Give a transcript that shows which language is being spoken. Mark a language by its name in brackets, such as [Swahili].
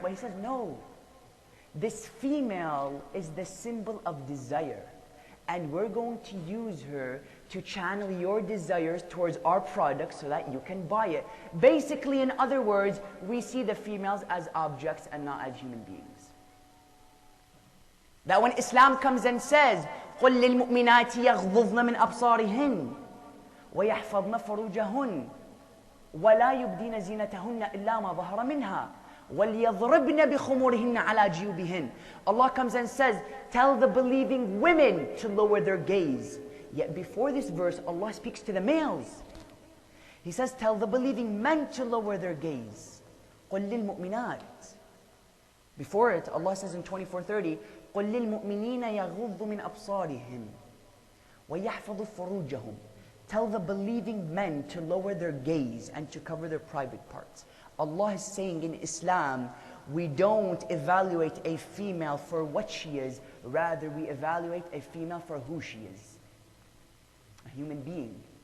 [English] But he says, no. This female is the symbol of desire. and we're going to use her to channel your desires towards our product so that you can buy it. Basically, in other words, we see the females as objects and not as human beings. That when Islam comes and says, [Arabic] قُلْ لِلْمُؤْمِنَاتِ يَغْضُضْنَ مِنْ أَبْصَارِهِنْ وَيَحْفَظْنَ فُرُوجَهُنْ وَلَا يُبْدِينَ زِينَتَهُنَّ إِلَّا مَا ظَهَرَ مِنْهَا وَلْيَضْرِبْنَ بِخُمُرِهِنَّ عَلَى جِيوبِهِنْ. [English] Allah comes and says, tell the believing women to lower their gaze. Yet before this verse, Allah speaks to the males. He says, tell the believing men to lower their gaze. [Arabic] قُلْ لِلْمُؤْمِنَاتِ. [English] Before it, Allah says in 24:30, [Arabic] قُلْ لِلْمُؤْمِنِينَ يَغُضُّ مِنْ أَبْصَارِهِمْ وَيَحْفَظُ فُرُوجَهُمْ. [English] Tell the believing men to lower their gaze and to cover their private parts. Allah is saying in Islam, we don't evaluate a female for what she is, rather we evaluate a female for who she is. A human being.